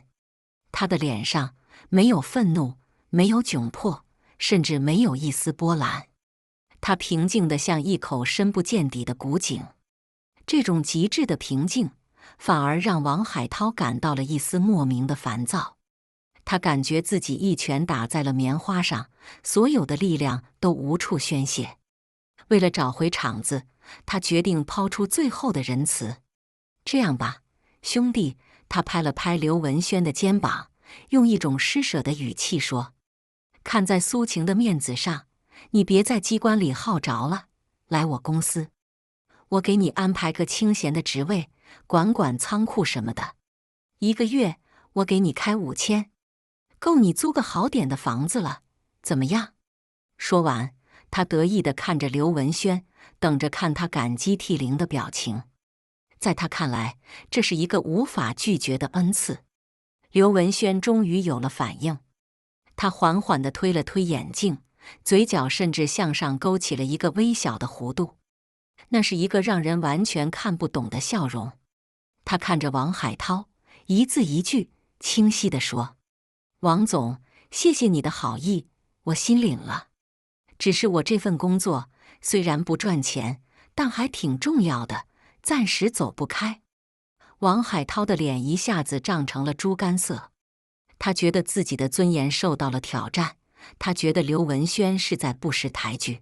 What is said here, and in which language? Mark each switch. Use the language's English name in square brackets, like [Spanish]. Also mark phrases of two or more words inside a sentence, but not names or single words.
[Chinese] 他的臉上沒有憤怒，沒有窘迫，甚至沒有一絲波瀾。他平靜得像一口深不見底的古井。這種極致的平靜，反而讓王海濤感到了一絲莫名的煩躁。他感覺自己一拳打在了棉花上，所有的力量都無處宣洩。為了找回場子，他決定拋出最後的仁慈。這樣吧，兄弟，他拍了拍劉文軒的肩膀，用一種施捨的語氣說：“看在蘇晴的面子上，你別在機關裡耗着了，來我公司，我給你安排個清閒的職位，管管倉庫什麼的。1個月我給你開5000，夠你租個好點的房子了，怎麼樣？” 說完，他得意地看着劉文軒，等着看他感激涕零的表情。在他看來，這是一個無法拒絕的恩賜。劉文軒終於有了反應，他緩緩地推了推眼鏡，嘴角甚至向上勾起了一個微小的弧度，那是一個讓人完全看不懂的笑容。他看着王海濤，一字一句清晰地說：“王總，謝謝你的好意，我心領了。只是我這份工作雖然不賺錢，但還挺重要的，暫時走不開。” 王海濤的臉一下子漲成了豬肝色，他覺得自己的尊嚴受到了挑戰，他覺得劉文軒是在不識抬舉。